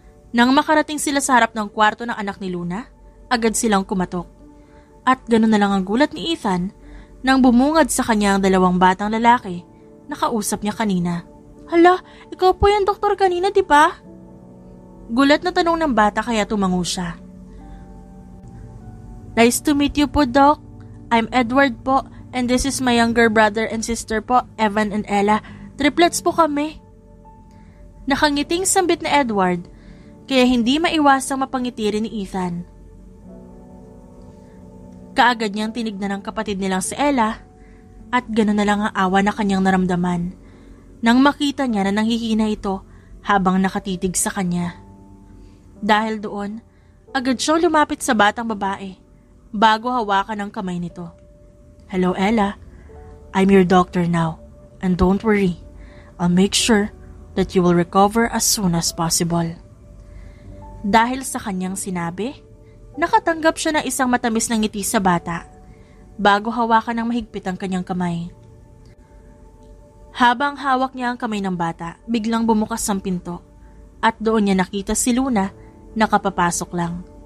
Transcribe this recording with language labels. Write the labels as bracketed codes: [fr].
[tl] Nang makarating sila sa harap ng kwarto ng anak ni Luna, agad silang kumatok. At gano'n na lang ang gulat ni Ethan nang bumungad sa kanya ang dalawang batang lalaki na kausap niya kanina. Hala, ikaw po yung doktor kanina, di ba? Gulat na tanong ng bata kaya tumango siya. [en] Nice to meet you po, Doc. I'm Edward po, and this is my younger brother and sister po, Evan and Ella. [tl] Triplets po kami. Nakangiting sambit na Edward, kaya hindi maiwasang mapangiti rin ni Ethan. Kaagad niyang tinignan ng kapatid nilang si Ella, at gano'n na lang ang awa na kanyang naramdaman nang makita niya na nanghihina ito habang nakatitig sa kanya. Dahil doon, agad siyang lumapit sa batang babae bago hawakan ang kamay nito. [en] Hello, Ella. I'm your doctor now, and don't worry. I'll make sure that you will recover as soon as possible. [tl] Dahil sa kanyang sinabi, nakatanggap siya ng isang matamis na ngiti sa bata bago hawakan ng mahigpit ang kanyang kamay. Habang hawak niya ang kamay ng bata, biglang bumukas ang pinto at doon niya nakita si Luna na kapapasok lang.